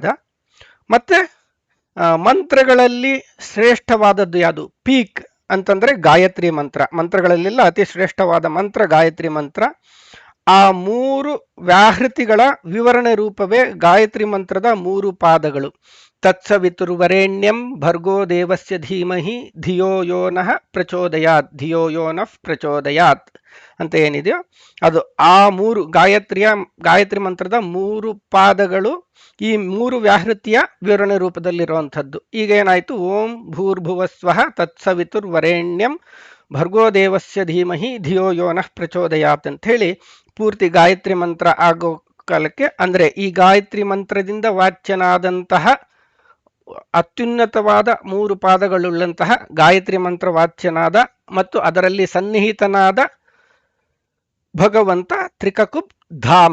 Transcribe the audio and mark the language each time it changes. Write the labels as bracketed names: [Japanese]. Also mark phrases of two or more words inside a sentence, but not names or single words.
[Kannada] ಮತ್ತೆ ಮಂತ್ರಗಳಲ್ಲಿ ಶ್ರೇಷ್ಠವಾದದ್ದು ಯಾವುದು? ಪೀಕ್ ಅಂತಂದ್ರೆ ಗಾಯತ್ರಿ ಮಂತ್ರ. ಮಂತ್ರಗಳಲ್ಲೆಲ್ಲ ಅತಿ ಶ್ರೇಷ್ಠವಾದ ಮಂತ್ರ ಗಾಯತ್ರಿ ಮಂತ್ರ. ಆ 3 ವ್ಯಾಹೃತಿಗಳ ವಿವರಣೆ ರೂಪವೇ ಗಾಯತ್ರಿ ಮಂತ್ರದ 3 ಪಾದಗಳು. [Sanskrit] ತತ್ಸವಿತುರ್ವರೆಣ್ಯಂ ಭರ್ಗೋ ದೇವಸ್ಯ ಧೀಮಹಿ ಧಿಯೋ ಯೋ ನಃ ಪ್ರಚೋದಯಾತ್, ಧಿಯೋ ಯೋ ನಃ ಪ್ರಚೋದಯಾತ್ [Kannada] ಅಂತ ಏನಿದೆಯೋ ಅದು ಆ 3 ಗಾಯತ್ರಿ ಮಂತ್ರದ 3 ಪಾದಗಳು ಈ 3 ವ್ಯಾಹೃತಿಯ ವಿವರಣೆ ರೂಪದಲ್ಲಿರುವಂಥದ್ದು. ಈಗ ಏನಾಯ್ತು? [Sanskrit] ಓಂ ಭೂರ್ಭುವಸ್ವಃ ತತ್ಸವಿತುರ್ವರೆಣ್ಯಂ ಭರ್ಗೋ ದೇವಸ್ಯ ಧೀಮಹಿ ಧಿಯೋ ಯೋ ನಃ ಪ್ರಚೋದಯಾತ್ [Kannada] ಅಂತ ಹೇಳಿ ಪೂರ್ತಿ ಗಾಯತ್ರಿ ಮಂತ್ರ ಆಗೋ ಕಾಲಕ್ಕೆ, ಅಂದ್ರೆ ಈ ಗಾಯತ್ರಿ ಮಂತ್ರದಿಂದ ವಾಚ್ಯನಾದಂತಹ ಅತ್ಯುನ್ನತವಾದ 3 ಪಾದಗಳುಳ್ಳಂತಹ ಗಾಯತ್ರಿ ಮಂತ್ರ ವಾಚ್ಯನಾದ ಮತ್ತು ಅದರಲ್ಲಿ ಸನ್ನಿಹಿತನಾದ ಭಗವಂತ [Sanskrit] ತ್ರಿಕಕುಪ್ ಧಾಮ.